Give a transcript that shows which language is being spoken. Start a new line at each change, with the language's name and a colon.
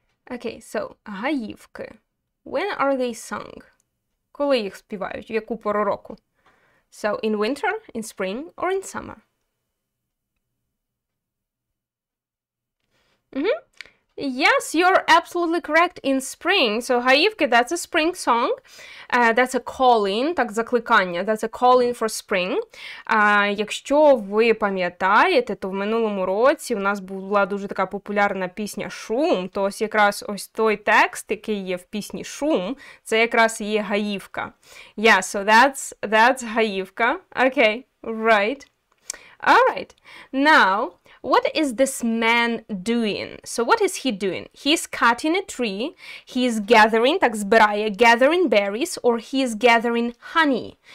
English: Okay, so, гаївки. When are they sung?
Ukrainian: Коли їх співають? В яку пору року?
English: So, in winter, in spring, or in summer? Yes, you're absolutely correct. In spring. So, гаївки, that's a spring song. That's a calling,
Ukrainian: так, закликання.
English: That's a calling for spring.
Ukrainian: Якщо ви пам'ятаєте, то в минулому році у нас була дуже така популярна пісня «Шум», то ось якраз ось той текст, який є в пісні «Шум», це якраз є гаївка.
English: Yeah, so that's гаївка. Okay, right. All right. Now, what is this man doing? So what is he doing? He's cutting a tree, he's gathering,
Ukrainian: так, збирає,
English: gathering berries, or he is gathering honey.